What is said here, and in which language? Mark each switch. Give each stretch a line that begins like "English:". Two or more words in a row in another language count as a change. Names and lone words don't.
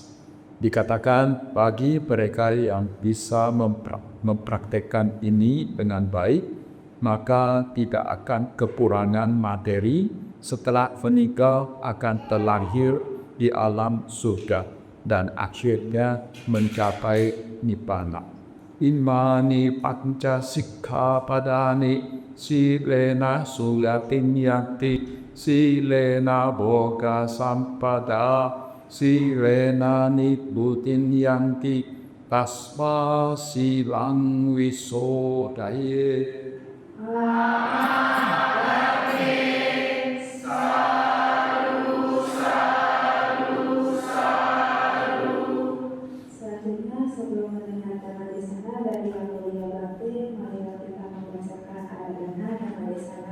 Indonesian: Dikatakan bagi mereka yang bisa mempraktekkan ini dengan baik, maka tidak akan kekurangan materi. Setelah meninggal akan terlahir di alam surga dan akhirnya mencapai nibbana.
Pali: Imani panca sikkhapadani silena sulatin yanti silena boga sampada silena nibbutin yanti tasma silang wisodaye.
Indonesian: Selanjutnya, sebelum mendengarkan hadis dari Yang Mulia Bakti, marilah kita membacakan ayat dan hadis